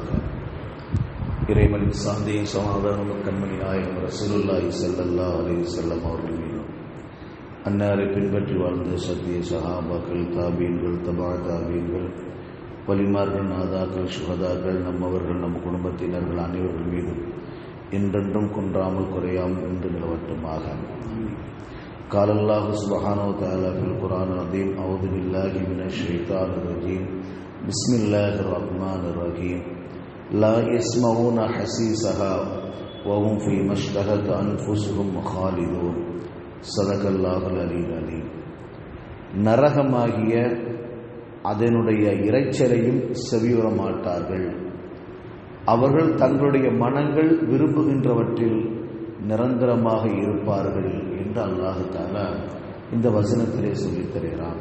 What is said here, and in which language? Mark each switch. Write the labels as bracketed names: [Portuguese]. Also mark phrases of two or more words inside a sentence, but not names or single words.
[Tamil] இறைவனின் சாந்தியும் சமாதானமும் கண்மணி நாயகம் [Arabic] رسول الله صلى الله عليه وسلم [Tamil] அவர்கள் மீதும், அன்னாரை பின்பற்றி வாழ்ந்த சத்திய சஹாபாக்கள், தாபீன்கள், தபா தாபீன்கள், வலிமார்கள், நாதாக்கள், சுஹதாக்கள், நம்மவர்கள், நம் குடும்பத்தினர்கள் அனைவர்கள் மீதும் என்றென்றும் குன்றாமல் குறையாமல் என்று நிலவட்டுமாக. [Arabic] قال الله سبحانه وتعالى في القرآن العظيم: أعوذ بالله من الشيطان الرجيم بسم الله الرحمن الرحيم لا يسمعون حسيسها وهم فيما اشتهت أنفسهم خالدون صدق الله العلي العليم. [Tamil] நரகமாகிய அதனுடைய இரைச்சலையும் செவியுற மாட்டார்கள். அவர்கள் தங்களுடைய மனங்கள் விரும்புகின்றவற்றில் நிரந்தரமாக இருப்பார்கள் என்று [Arabic] الله تعالى [Tamil] இந்த வசனத்திலே சொல்லித் தருகிறான்.